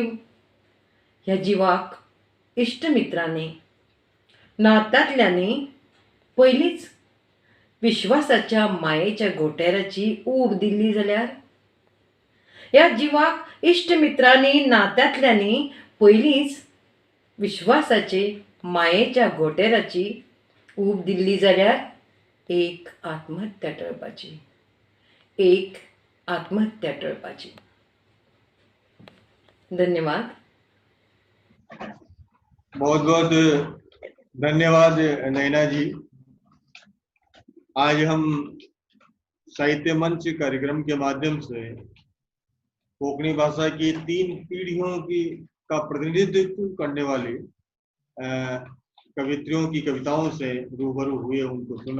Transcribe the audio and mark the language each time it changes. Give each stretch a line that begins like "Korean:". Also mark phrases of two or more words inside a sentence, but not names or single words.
Konkani: ह्या जिवाक इश्टमित्रांनी नात्यांतल्यांनी पयलींच विश्वासाच्या मायेच्या घोटेराची ऊब दिल्ली जाल्यार, ह्या जिवाक इश्टमित्रांनी नात्यांतल्यांनी पयलींच विश्वासाचे मायेच्या घोटेराची ऊब दिल्ली जाल्यार एक आत्महत्या टळपाची, एक आत्महत्या टळपाची. धन्यवाद.
Hindi: बहुत बहुत धन्यवाद नैना जी. आज हम साहित्य मंच कार्यक्रम के माध्यम से कोंकणी भाषा की 3 पीढ़ियों की का प्रतिनिधित्व करने वाली कवित्रियों की कविताओं से रूबरू हुए, उनको सुना।